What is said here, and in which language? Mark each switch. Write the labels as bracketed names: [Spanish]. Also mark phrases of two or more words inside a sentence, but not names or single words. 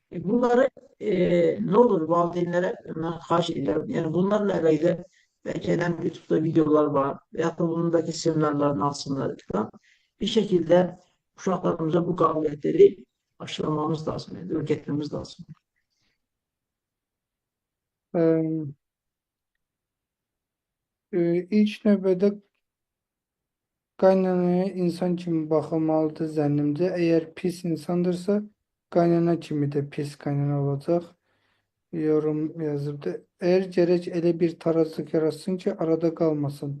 [Turkish] Bunları ne olur valideynlere karşı yani bunlarla alakalı belki YouTube'da videolar var veyahut da bunundaki seminerlerin alsınlar falan. Bir şekilde uşaklarımıza bu kabiliyetleri aşılamamız lazım. Yani öğretmemiz lazım. [Azerbaijani] e, ilk növbədə qaynanaya insan kimi baxılmalıdır zənnimcə. Əgər pis insandırsa, qaynana kimi də pis qaynana olacaq. yorum yazıbdı. Eğer gerek elə bir tarazlıq yaratsın ki, arada qalmasın.